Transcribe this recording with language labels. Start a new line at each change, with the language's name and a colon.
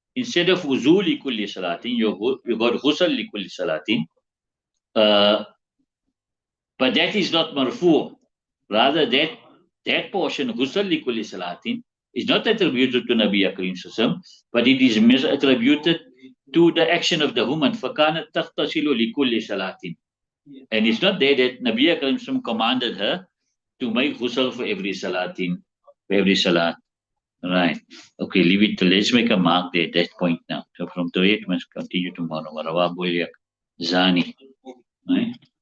English: instead of wuzu li kulli salatin, you got ghusl li kulli salatin. But that is not marfu. Rather, that portion, ghusl li kulli salatin, is not attributed to Nabi Karim Sallam, but it is attributed to the action of the woman.
Arabic: فَكَانَتْ تَغْتَسِلُ لِكُلِّ salatin.
English: And it's not there that Nabi Karim Sallam commanded her to make ghusl for every salatin, for every salat. Right. Okay, leave it. Let's make a mark there at that point now. So from today, it must continue tomorrow. Warawa Bolyak Zani. Right?